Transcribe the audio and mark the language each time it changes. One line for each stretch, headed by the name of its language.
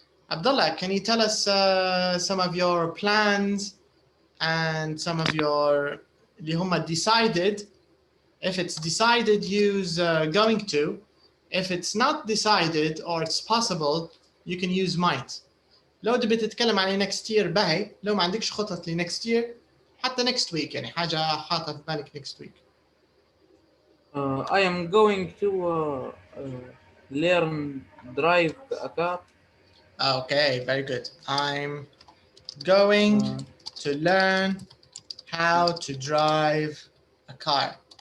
English: Abdullah, can you tell us some of your plans and some of your
Arabic: اللي هم
English: decided? If it's decided, use going to. If it's not decided or it's possible, you can use might.
Arabic: لو تبي تتكلم عن
English: next year
Arabic: باهي، لو ما عندكش خطط ل next year حتى
English: next week
Arabic: يعني حاجة حاطة في بالك next week.
English: I am going to learn drive a car. Okay, very good. I'm going to learn how to drive a car.